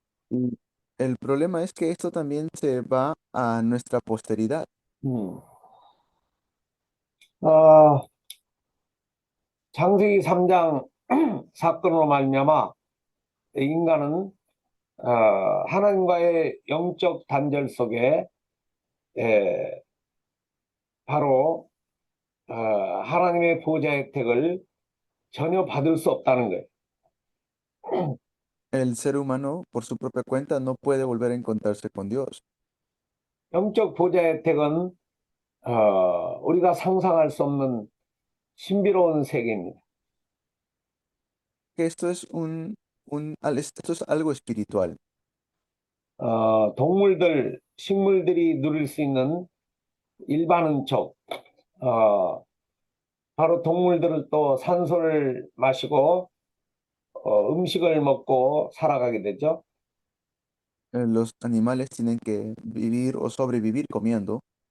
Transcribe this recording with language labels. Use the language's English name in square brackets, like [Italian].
[Spanish] Y el problema es que esto también se va a nuestra posteridad. 음. [Korean] 어, 창세기 3장 사건으로 말미암아 인간은 하나님과의 영적 단절 속에 바로 하나님의 보좌 혜택을 전혀 받을 수 없다는 거예요. [Spanish] El ser humano, por su propia cuenta, no puede volver a encontrarse con Dios. [Korean] 영적 보좌 혜택은 우리가 상상할 수 없는 신비로운 세계입니다. [Spanish] Que esto es esto es algo espiritual. [Korean] 동물들, 식물들이 누릴 수 있는 일반 은촉, 바로 동물들은 또 산소를 마시고 음식을 먹고 살아가게 되죠. [Spanish] Los animales tienen que vivir o sobrevivir comiendo.